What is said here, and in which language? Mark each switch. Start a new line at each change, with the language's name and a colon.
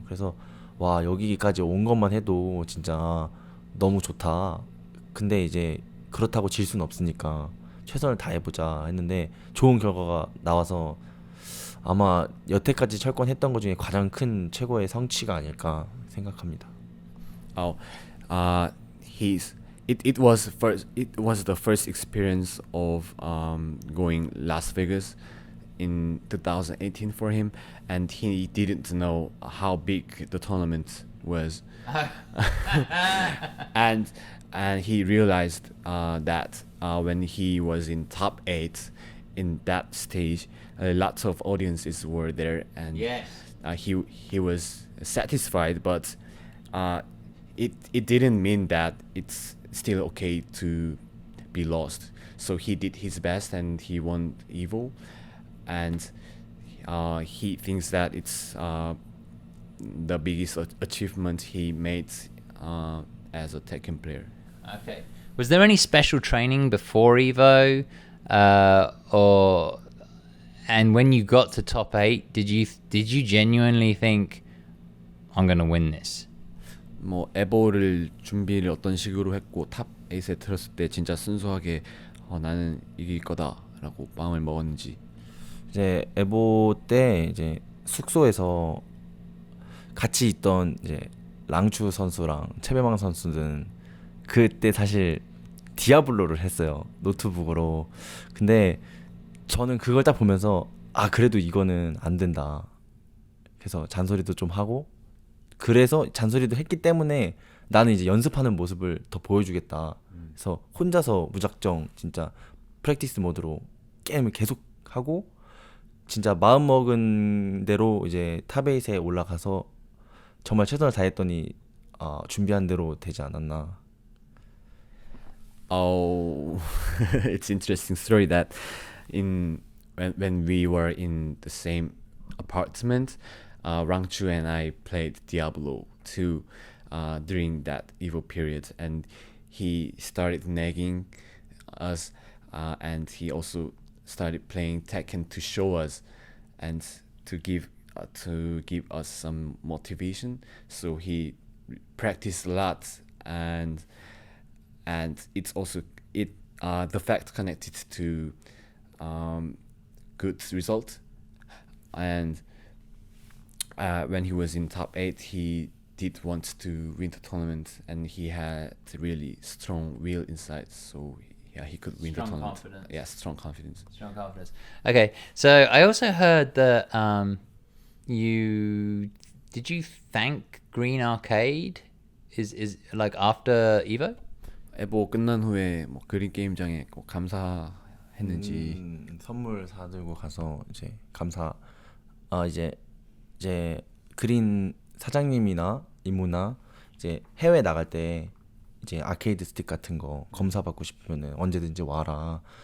Korean: 그래서 와, 여기까지 온 것만 해도 진짜 너무 좋다. 근데 이제 그렇다고 질 수는 없으니까 최선을 다해보자 했는데 좋은 결과가 나와서 아마 여태까지 철권했던 것 중에 가장 큰 최고의 성취가 아닐까 생각합니다.
English: Oh, he's it was first. It was the first experience of going Las Vegas in 2018 for him, and he didn't know how big the tournament was, and he realized that when he was in top 8 in that stage, lots of audiences were there, and he was satisfied, but it didn't mean that it's still okay to be lost. So he did his best and he won Evo, and he thinks that it's the biggest achievement he made as a Tekken player. Okay. Was there any special training before Evo, or and when you got to top 8, did you genuinely think I'm gonna win this?
Korean: 뭐 에보를 준비를 어떤 식으로 했고 탑 8에 들었을 때 진짜 순수하게 나는 이길 거다라고 마음을 먹었는지. 이제 에보 때 이제 숙소에서 같이 있던 이제 랑추 선수랑 채배망 선수는 그때 사실 디아블로를 했어요, 노트북으로. 근데 저는 그걸 딱 보면서 아, 그래도 이거는 안 된다. 그래서 잔소리도 좀 하고, 그래서 잔소리도 했기 때문에 나는 이제 연습하는 모습을 더 보여주겠다. 그래서 혼자서 무작정 진짜 프랙티스 모드로 게임을 계속 하고 진짜 마음 먹은 대로 이제 탑8에 올라가서 정말 최선을 다했더니 준비한 대로 되지 않았나.
English: Oh, it's interesting story that when we were in the same apartment, Rangchu and I played Diablo 2 during that Evo period, and he started nagging us, and he also started playing Tekken to show us and to give us some motivation. So he practiced a lot, and it's also the fact connected to good result. And when he was in top 8, he did want to win the tournament, and he had really strong will inside. So yeah, he could win the tournament. Confidence. Yeah, strong confidence. Strong confidence. Okay, so I also heard that did you thank Green Arcade? Is like after Evo?
Korean: 에보 끝난 후에 뭐 그린 게임장에 꼭 감사했는지. 선물 사들고 가서 이제 이제 그린 사장님이나 이모나 이제 해외 나갈 때 이제 아케이드 스틱 같은 거 검사 받고 싶으면은 언제든지 와라.